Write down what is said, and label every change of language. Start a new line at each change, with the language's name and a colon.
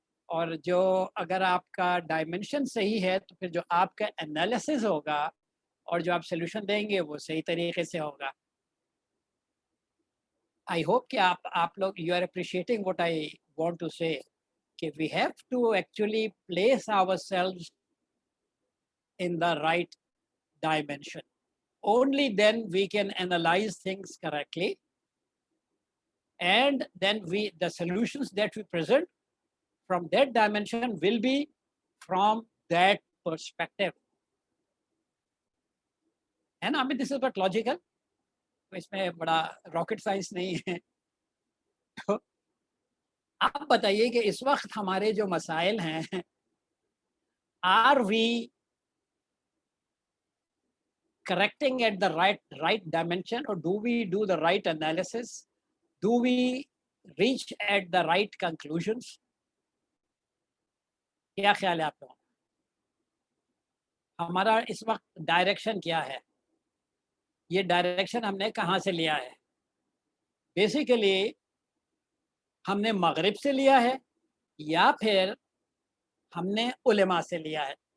Hindi: और जो अगर आपका डायमेंशन सही है तो फिर जो आपका एनालिसिस होगा और जो आप सलूशन देंगे वो सही तरीके से होगा।
English: I hope
Hindi: कि आप लोग
English: You are appreciating what I want to say कि we have to actually place ourselves in the right dimension. Only then we can analyze things correctly, and then the solutions that we present from that dimension will be from that perspective. And I mean, this is but logical.
Hindi: इसमें बड़ा rocket science नहीं है। तो आप बताइए कि इस वक्त हमारे जो मसाइल हैं,
English: are we correcting at the right dimension, or do we do the right analysis? Do we reach at the right conclusions?
Hindi: क्या ख्याल है आप लोगों का? हमारा इस वक्त डायरेक्शन क्या है? ये डायरेक्शन हमने कहाँ से लिया है? बेसिकली हमने मगरिब से लिया है या फिर हमने उलेमा से लिया है?